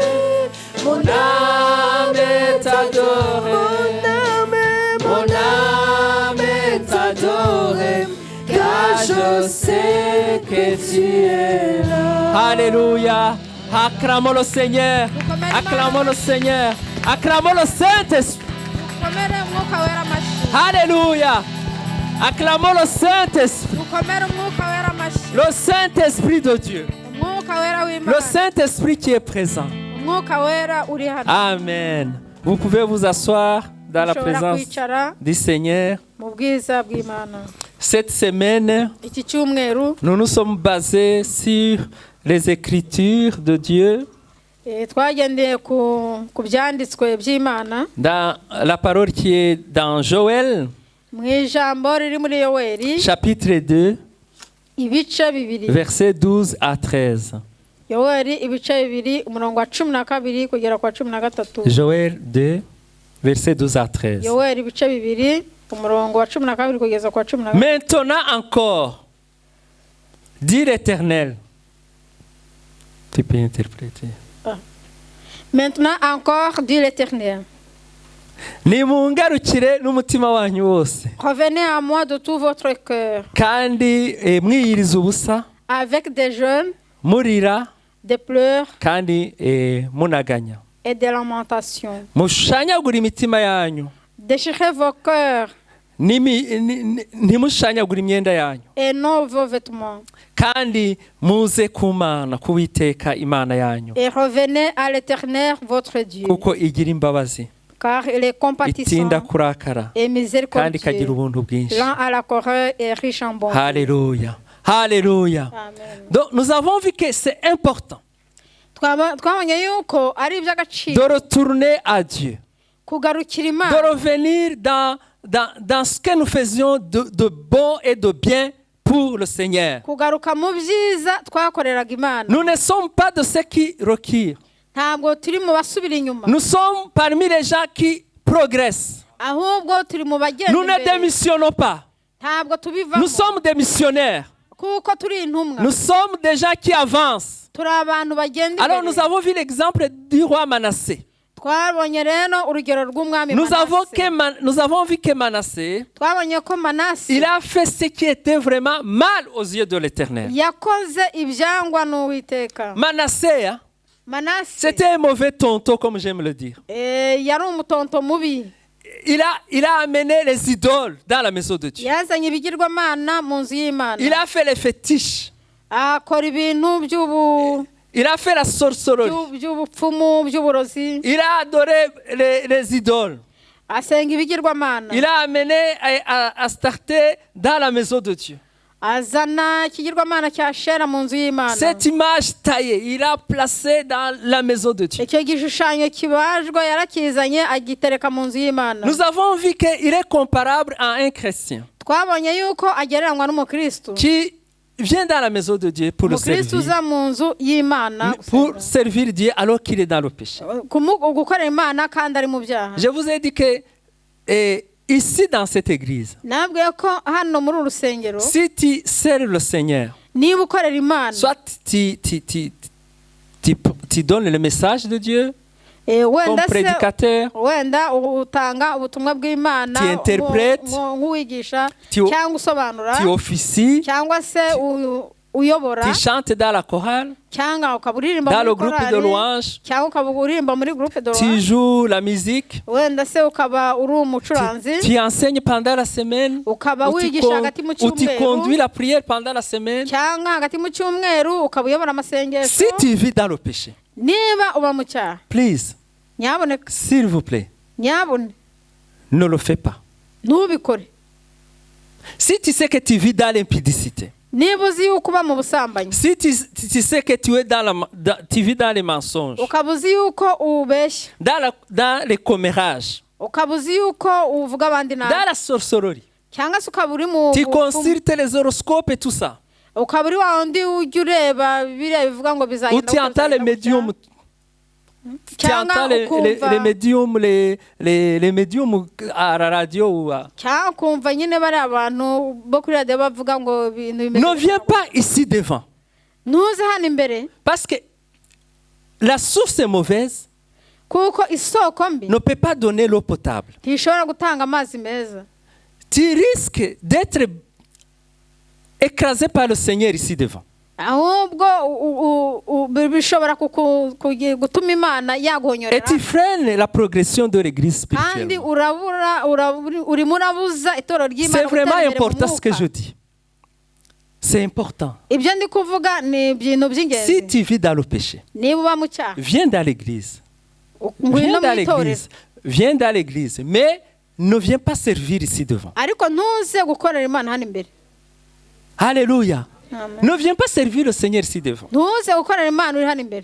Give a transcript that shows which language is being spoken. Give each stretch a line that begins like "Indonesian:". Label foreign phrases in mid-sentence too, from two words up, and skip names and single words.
French: Mon âme est adorée. Mon âme est adorée. Car je sais que tu es là. Alléluia. Acclamons le Seigneur. Acclamons le Seigneur. Acclamons le Saint-Esprit.
Kinyarwanda: Dukomere umwuka wera amashyi.
French: Alléluia. Acclamons le Saint-Esprit.
Kinyarwanda: Dukomere umwuka wera amashyi.
French: Le Saint-Esprit de Dieu.
Kinyarwanda: Umwuka wera
French: Le
Kinyarwanda: w'Imana.
French: Saint-Esprit qui est présent.
Kinyarwanda: Umwuka wera uri hano. Amen.
French: Vous pouvez vous asseoir dans la
Kinyarwanda: Ushobora
French: présence
Kinyarwanda: kwicara
French: du Seigneur.
Kinyarwanda: mu bwiza bw'Imana.
French: Cette semaine,
Kinyarwanda: Iki cyumweru
French: nous nous sommes basés sur les Écritures de Dieu,
Kinyarwanda: twagendeye ku byanditswe by'Imana
French: dans la parole qui est dans Joël,
Kinyarwanda: mu ijambo riri muri Yoweri
French: chapitre 2,
Kinyarwanda: ibice bibiri.
French: versets 12 à 13.
Kinyarwanda: Yoweri ibice bibiri umurongo wa 12 kugera kwa 13.
French: Joël 2, versets 12 à 13.
Kinyarwanda: Yoweri ibice bibiri umurongo wa 12 kugeza kwa 13.
French: Maintenant encore, dit l'Éternel. Tu peux interpréter. Maintenant encore, dit l'Éternel.
Kinyarwanda: Nimungarukire n'umutima wanyu wose
French: Revenez à moi de tout votre cœur,
Kinyarwanda: kandi mwiyiriza ubusa
French: avec des jeûnes,
Kinyarwanda: murira
French: des pleurs
Kinyarwanda: kandi munaganya
French: et des lamentations.
Kinyarwanda: mushanyagura imitima yanyu
French: Déchirez vos cœurs
Kinyarwanda: ntimushanyagura imyenda yanyu
French: et non vos vêtements.
Kinyarwanda: kandi muze ku Mana kuwiteka Imana yanyu
French: Et revenez à l'Éternel votre Dieu,
Kinyarwanda: kuko igira imbabazi
French: car il est compatissant
Kinyarwanda: itinda kurakara
French: et
Kinyarwanda: kandi ikagira
French: miséricordieux,
Kinyarwanda: ubuntu bwinshi.
French: lent à la colère et riche en bonté. Alléluia. Alléluia. Amen. Donc nous avons vu que c'est important
Kinyarwanda: Twabonye yuko ari
French: de
Kinyarwanda: iby'agaciro
French: retourner à Dieu,
Kinyarwanda: kugarukira
French: de
Kinyarwanda: Imana,
French: revenir dans ce que nous faisions de bon et de bien pour le Seigneur.
Kinyarwanda: kugaruka mu byiza twakoreraga Imana.
French: Nous ne sommes pas de ceux qui reculent.
Kinyarwanda: Ntabwo turi mu basubira inyuma,
French: Nous sommes parmi les gens qui progressent.
Kinyarwanda: ahubwo turi mu bagenda
French: Nous ne
Kinyarwanda: imbere.
French: démissionnons pas.
Kinyarwanda: Ntabwo tubivamo
French: Nous sommes des missionnaires.
Kinyarwanda: kuko turi intumwa,
French: Nous sommes des gens qui avancent.
Kinyarwanda: turi abantu bagenda
French: Alors nous
Kinyarwanda: imbere.
French: avons vu l'exemple du roi Manassé.
Kinyarwanda: Twabonye rero urugero rw'umwami
French: Nous avons
Kinyarwanda: Manase.
French: vu que Manassé,
Kinyarwanda: Twabonye ko Manase
French: il a fait ce qui était vraiment mal aux yeux de l'Éternel.
Kinyarwanda: yakoze ibyangwa n'Uwiteka.
French: Manassé, hein,
Kinyarwanda: Manase
French: c'était un mauvais tonton, comme j'aime le dire.
Kinyarwanda: yari umutonto mubi,
French: Il a amené les idoles dans la maison de Dieu.
Kinyarwanda: yazanye ibigirwamana mu nzu y'Imana,
French: Il a fait les fétiches.
Kinyarwanda: akora ibintu
French: Il a fait la sorcellerie.
Kinyarwanda: by'ubupfumu by'uburozi,
French: Il a adoré les idoles.
Kinyarwanda: asenga ibigirwamana,
French: Il a amené à starter dans la maison de Dieu.
Kinyarwanda: azana ikigirwamana cya Shera mu nzu y'Imana.
French: Cette image taillée, il a placé dans la maison de Dieu.
Kinyarwanda: Icyo gishushanyo kibajwe yarakizanye agitereka mu nzu y'Imana.
French: Nous avons vu qu'il est comparable à un chrétien
Kinyarwanda: Twabonye yuko agereranywa n'umukristo,
French: qui vient dans la maison de Dieu pour le
Kinyarwanda: umukristo
French: servir.
Kinyarwanda: uza mu nzu y'Imana
French: Pour servir Dieu alors qu'il est dans le péché.
Kinyarwanda: gukorera Imana kandi ari mu byaha.
French: Je vous ai dit que ici dans cette église,
Kinyarwanda: Nabwiye ko hano muri uru rusengero,
French: si tu sers le Seigneur,
Kinyarwanda: niba ukorera Imana,
French: soit tu donnes le message de Dieu, comme
Kinyarwanda: wenda se
French: prédicateur,
Kinyarwanda: wenda utanga ubutumwa bw'Imana
French: Tu interprètes.
Kinyarwanda: nk'uwigisha
French: Tu-
Kinyarwanda: cyangwa usobanura
French: tu officies,
Kinyarwanda: cyangwa se uyobora
French: tu chantes dans la chorale,
Kinyarwanda: cyangwa ukaba uririmba
French: dans le
Kinyarwanda: muri
French: groupe de
Kinyarwanda: korali
French: louange,
Kinyarwanda: cyangwa ukaba uririmba muri
French: groupe de tu louange joues la musique,
Kinyarwanda: wenda se ukaba uri umucuranzi
French: tu enseignes pendant la semaine,
Kinyarwanda: ukaba
French: ou tu,
Kinyarwanda: wigisha hagati mu
French: ou tu
Kinyarwanda: cyumweru
French: conduis la prière pendant la semaine.
Kinyarwanda: cyangwa hagati mu cyumweru ukaba uyobora amasengesho
French: Si tu vis dans le péché,
Kinyarwanda: niba uba mu cyaha
French: please,
Kinyarwanda: nyaboneka
French: s'il vous plaît,
Kinyarwanda: nyabone
French: ne le fais pas.
Kinyarwanda: ntubikore
French: Si tu sais que tu vis dans l'impudicité,
Kinyarwanda: niba uzi yuko uba mu busambanyi
French: si tu sais que tu, es tu vis dans les mensonges,
Kinyarwanda: ukaba uzi yuko ubeshya
French: dans les commérages,
Kinyarwanda: ukaba uzi yuko uvuga abandi nabi
French: dans la sorcellerie,
Kinyarwanda: cyangwa se ukaba uri mu
French: tu
Kinyarwanda: bupfumu,
French: consultes les horoscopes et tout ça,
Kinyarwanda: ukaba uri wa wundi ujya ureba biriya bivuga ngo
French: ou
Kinyarwanda: bizagenda
French: tu entends les médiums, tu entends les médiums, les médiums à la radio.
Kinyarwanda: cyangwa ukumva nyine bari abantu bo kuri radiyo bavuga ngo ibintu bimeze
French: Ne viens pas ici devant,
Kinyarwanda: ntuze hano imbere
French: parce que la source est mauvaise,
Kinyarwanda: kuko isoko mbi
French: ne peut pas donner l'eau potable.
Kinyarwanda: ntishobora gutanga amazi meza
French: Tu risques d'être écrasé par le Seigneur ici devant.
Kinyarwanda: ahubwo bishobora gutuma Imana
French: Et
Kinyarwanda: yaguhonyorera
French: tu freines la progression de l'église
Kinyarwanda: kandi
French: spirituelle.
Kinyarwanda: urimo urabuza itorero ry'Imana
French: C'est vraiment
Kinyarwanda: gutera imbere mu
French: important ce que
Kinyarwanda: mwuka.
French: je dis. C'est important.
Kinyarwanda: ibyo ndi kuvuga ni ibintu
French: Si
Kinyarwanda: by'ingenzi
French: tu vis dans le péché,
Kinyarwanda: niba uba mu cyaha
French: viens dans l'église.
Kinyarwanda: ngwino
French: Viens dans
Kinyarwanda: mu itorero
French: l'église. Viens dans l'église. Mais ne viens pas servir ici devant.
Kinyarwanda: ariko ntuze gukorera Imana hano imbere
French: Alléluia. Amen. Ne viens pas servir le Seigneur ici devant.
Kinyarwanda: ntuze gukorera Imana uri hano imbere